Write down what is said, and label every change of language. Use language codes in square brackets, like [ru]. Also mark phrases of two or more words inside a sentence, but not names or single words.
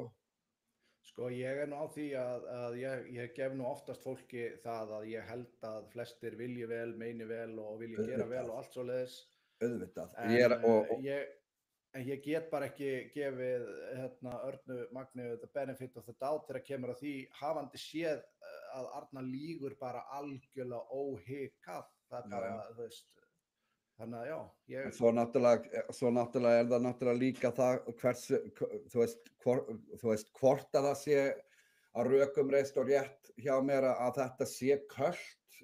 [is] Sko, ég er nú á því að ég gef nú oftast fólki það að ég held að flestir vilji vel, meini vel og vilji gera vel og allt svoleiðis. Auðvitað. En ég get bara ekki gefið Örnu Magni [en] the benefit of the doubt [is] þegar kemur að því hafandi séð að Arna lýgur bara algjörlega óhikað. Það er bara, þú veist, þannig að já. Svo náttúrulega er það náttúrulega líka það þú veist, hvort að það sé að rökum reist og rétt hjá mér að þetta sé költ.